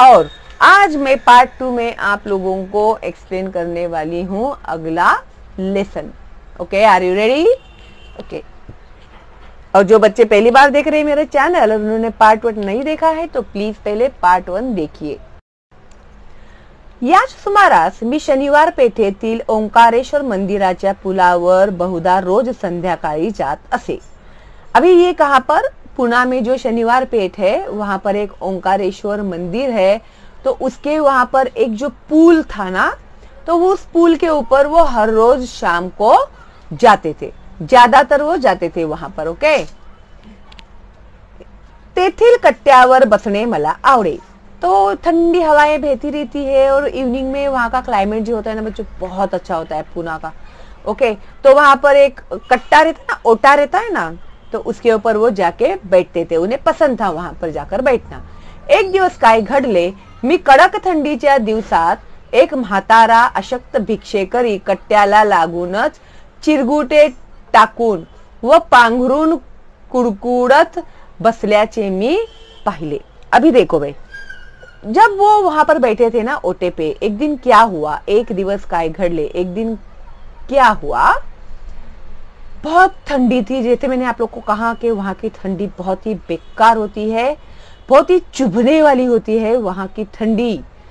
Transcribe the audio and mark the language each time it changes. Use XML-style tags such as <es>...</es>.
<hi>और आज मैं पार्ट 2 में आप लोगों को एक्सप्लेन करने वाली हूँ अगला lesson. Okay,</hi> <en>Are you ready?</en> <hi>Okay. और जो बच्चे पहली बार देख रहे हैं मेरे चैनल और उन्होंने पार्ट 1 नहीं देखा है तो प्लीज पहले पार्ट 1 देखिए।</hi> <mr>याच सुमारास मी शनिवार पेठेतील ओंकारेश्वर मंदिराच्या पुलावर बहुधा रोज संध्याकाळी जात असे।</mr> <hi>अभी ये कहाँ पर? पुणे में जो शनिवार पेठ है वहां पर एक ओंकारेश्वर मंदिर है, तो उसके वहां पर एक जो पुल था ना, तो उस पुल के ऊपर वो हर रोज शाम को जाते थे, ज्यादातर वो जाते थे वहां पर।</hi> <en>Okay.</en> <mr>तेथील कट्ट्यावर बसणे मला आवडे।</mr> <hi>तो ठंडी हवाएं बहती रहती है और इवनिंग में वहां का क्लाइमेट जो होता है ना बच्चों, बहुत अच्छा होता है पुणे का। ओके, तो वहां पर एक कट्टा रहता है ना, ओटा रहता है ना, तो उसके ऊपर वो जाके बैठते थे, उन्हें पसंद था वहां पर जाकर बैठना।</hi> <mr>एक दिवस काय घडले, मी कडक थंडीच्या दिवसात एक म्हातारा अशक्त भिक्षेकरी कट्ट्याला लागूनच चिरगुटे टाकून व पांघरून कुडकुडत बसल्याचे मी पाहिले।</mr> <hi>अभी देखो भाई, जब वो वहां पर बैठे थे ना ओटे पे, एक दिन क्या हुआ,</hi> <mr>एक दिवस काय घडले,</mr> <hi>एक दिन क्या हुआ, बहुत ठंडी थी। जैसे मैंने आप लोग को कहा कि वहां की ठंडी बहुत ही बेकार होती है, बहुत ही चुभने वाली होती है वहां की ठंडी।</hi>